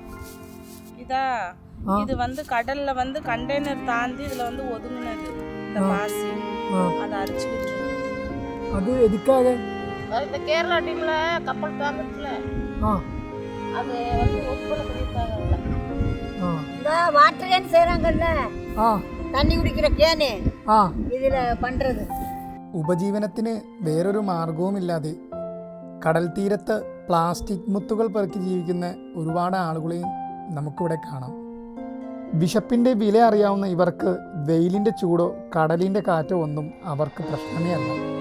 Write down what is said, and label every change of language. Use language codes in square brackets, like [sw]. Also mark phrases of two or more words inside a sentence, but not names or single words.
[ta] இது வந்து கடல்ல வந்து கண்டெய்னர் தாண்டி இதுல வந்து ஒதுங்குனது இந்த பாசி அதை அரிச்சுக்கிட்டு. அது எதுக்காக? இந்த கேரளா டீம்ல கப்பல் தாக்கத்துல அது வந்து ஒப்பள பண்ணிட்டாங்கல்ல. இந்த [en] water can [ta] செய்றாங்கல்ல, தண்ணி குடிக்கிற கேன் இதுல பண்றது. [ml] ഉപജീവനത്തിന് വേറൊരു മാർഗവുമില്ലാതെ കടൽ തീരത്ത് പ്ലാസ്റ്റിക് മുത്തുകൾ പെറുക്കി ജീവിക്കുന്ന ഒരുപാട് ആളുകളെയും നമുക്കിവിടെ കാണാം. വിശപ്പിൻ്റെ വില അറിയാവുന്ന ഇവർക്ക് വെയിലിൻ്റെ ചൂടോ കടലിൻ്റെ കാറ്റോ ഒന്നും അവർക്ക് പ്രശ്നമേ അല്ല.